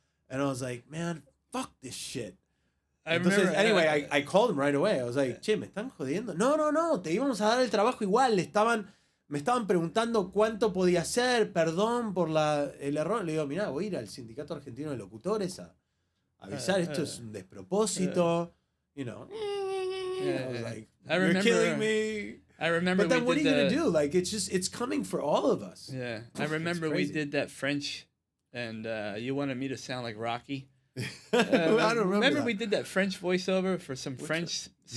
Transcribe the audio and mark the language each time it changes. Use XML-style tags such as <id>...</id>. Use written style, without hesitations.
<en>And I was like, man, fuck this shit. Entonces, anyway, I called him right away. I was like,</en> <es>che, ¿me están jodiendo? No, te íbamos a dar el trabajo igual. Me estaban preguntando cuánto podía hacer, perdón por el error. Le digo, mirá, voy a ir al Sindicato Argentino de Locutores a avisar, esto es un despropósito.</es> <en>I was like, you're killing me. I remember. But then what are you going to do? Like, it's coming for all of us. Yeah. I remember we did that French, and you wanted me to sound like Rocky. I don't remember we did that French voiceover for some French series.</en>